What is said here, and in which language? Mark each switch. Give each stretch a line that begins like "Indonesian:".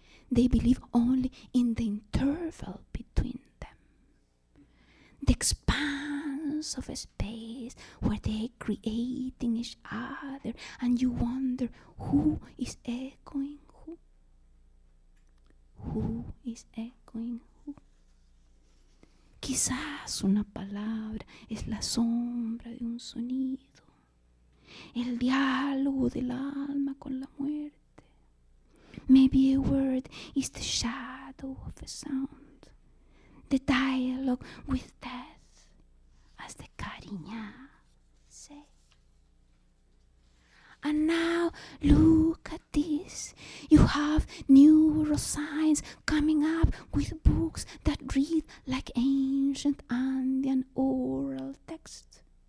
English: They believe only in the interval between them. The expanse of a space where they're creating each other, and you wonder who is echoing who. Who is echoing who?
Spanish: Quizás una palabra es la sombra de un sonido, el diálogo del alma con la muerte.
English: Maybe a word is the shadow of a sound, the dialogue with death, as the Cariñas say. And now look at this. You have neuroscience coming up with books that read like ancient Andean oral texts.